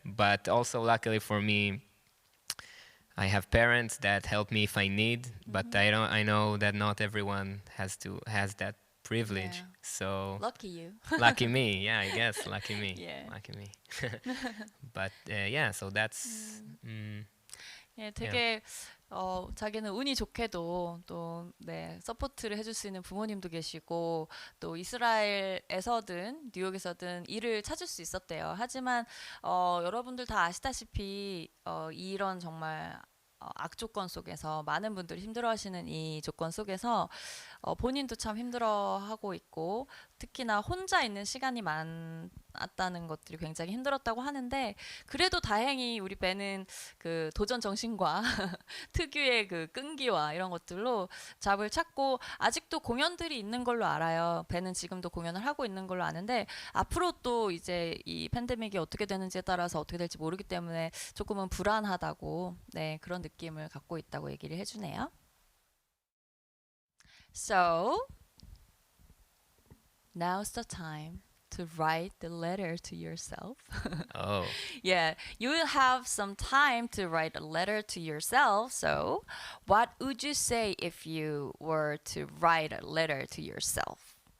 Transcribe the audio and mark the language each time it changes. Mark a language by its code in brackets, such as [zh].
[en] But also luckily for me, I have parents that help me if I need, but I know that not everyone has that privilege. Yeah. So Lucky you. lucky me, yeah, I guess lucky me, Yeah. lucky me. But yeah, so that's [ko] 예, 되게 자기는 운이 좋게도 또 서포트를 해줄 수 있는 부모님도 계시고 또 이스라엘에서든 뉴욕에서든 일을 찾을 수 있었대요. 하지만 여러분들 다 아시다시피 이런 정말 악조건 속에서 많은 분들이 힘들어하시는 이 조건 속에서 본인도 참 힘들어하고 있고 특히나 혼자 있는 시간이 많았다는 것들이 굉장히 힘들었다고 하는데 그래도 다행히 우리 벤은 그 도전 정신과 특유의 그 끈기와 이런 것들로 잡을 찾고 아직도 공연들이 있는 걸로 알아요. 벤은 지금도 공연을 하고 있는 걸로 아는데 앞으로 또 이제 이 팬데믹이 어떻게 되는지에 따라서 어떻게 될지 모르기 때문에 조금은 불안하다고 네, 그런 느낌을 갖고 있다고 얘기를 해주네요. [en] So now's the time to write the letter to yourself. Oh. Yeah, you will have some time to write a letter to yourself. So, what would you say if you were to write a letter to yourself?